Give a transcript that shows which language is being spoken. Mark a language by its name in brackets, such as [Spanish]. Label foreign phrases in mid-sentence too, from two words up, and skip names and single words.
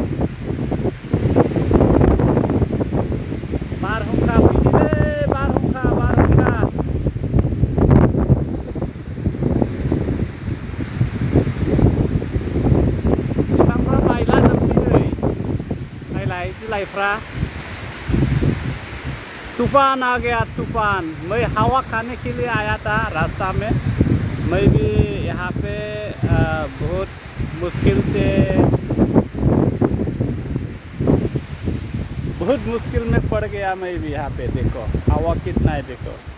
[Bodo] बारहुंखा फैसैलै बारहुंखा बारहुंखा बिफांफ्रा बायलाजोबसै नै नायलाय बिलाइफ्रा [Hindi] तूफान आ गया तूफान मैं हवा खाने के लिए आया था रास्ता में मैं भी यहाँ पे बहुत मुश्किल में पड़ गया मैं भी यहाँ पे देखो हवा कितना है देखो